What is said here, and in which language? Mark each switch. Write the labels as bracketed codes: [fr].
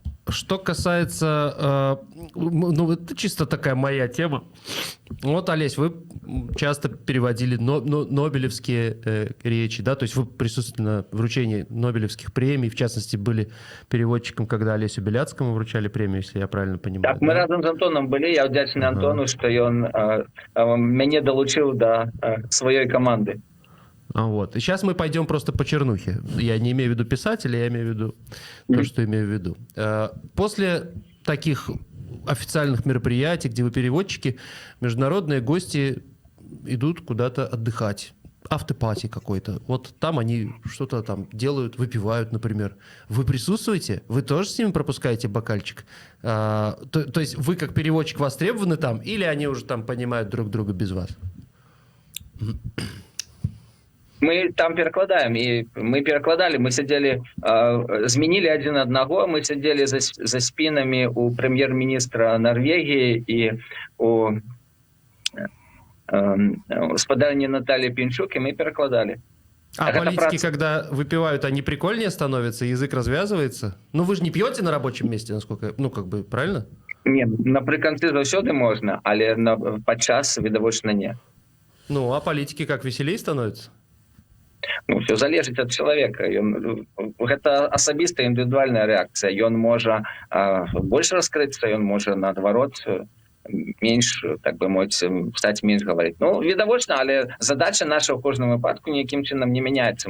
[ru] Что касается, ну, это чисто такая моя тема. Вот, Олесь, вы часто переводили нобелевские речи, да, то есть вы присутствовали на вручении нобелевских премий, в частности, были переводчиком, когда Олесю Беляцкому вручали премию, если я правильно понимаю. [be] Так, мы разом з Антоном былі, я ўдзячны Антону, што ён мяне далучыў да сваёй каманды. [ru] Вот. И сейчас мы пойдем просто по чернухе. Я не имею в виду писателя, я имею в виду то, что имею в виду. После таких официальных мероприятий, где вы переводчики, международные гости идут куда-то отдыхать. Автопати какой-то. Вот там они что-то там делают, выпивают, например. Вы присутствуете? Вы тоже с ними пропускаете бокальчик? То есть вы как переводчик востребованы там, или они уже там понимают друг друга без вас? [be] Мы там перакладаем, і мы перакладалі, мы сядзелі, змянілі адзін аднаго, мы сядзелі за спінамі у прэм'ер-міністра Норвегіі і у гаспадарні Натальи Пинчук, и мы перакладалі. [ru] А политики, когда выпивают, они прикольнее становятся, язык развязывается? Ну, вы же не пьете на рабочем месте, насколько... Ну, как бы, правильно? [be] Не, напрыканцы заўсёды можна, але падчас відавочна не. [ru] Ну, а политики как, веселей становятся? [be] Ну, все залежыць ад чалавека. Гэта асабістая індывідуальная рэакцыя. Ён можа больш раскрыцца, ён можа, наадварот, менш, так бы мовіць, стаць менш гаварыць. Ну, відавочна, але задача наша ў кожным выпадку ніякім чынам не мяняецца.